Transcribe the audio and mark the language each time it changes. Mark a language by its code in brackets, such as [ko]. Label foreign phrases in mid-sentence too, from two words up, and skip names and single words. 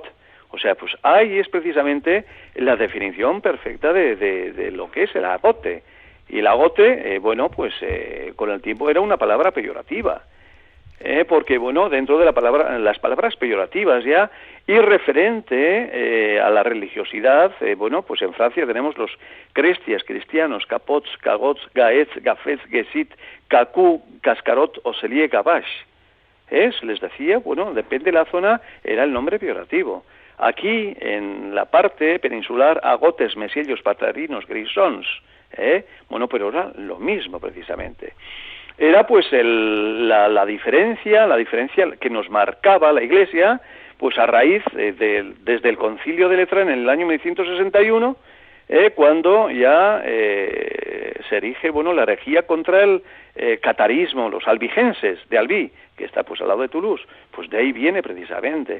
[es] O sea, pues ahí es precisamente la definición perfecta de lo que es el agote. Y el agote, con el tiempo era una palabra peyorativa. Porque, dentro de las palabras peyorativas ya, y referente a la religiosidad, pues en Francia tenemos los cristianos, capots, cagots, gaets, gafets, gesit, cacú, cascarot o selie gabash. Les decía, depende de la zona, era el nombre peyorativo. Aquí, en la parte peninsular, agotes, mesiellos, patarinos, grisons, pero era lo mismo precisamente. Era pues la diferencia que nos marcaba la Iglesia, pues a raíz desde el Concilio de Letrán en el año 1161, cuando ya se erige la herejía contra el catarismo, los albigenses de Albi, que está pues al lado de Toulouse, pues de ahí viene precisamente.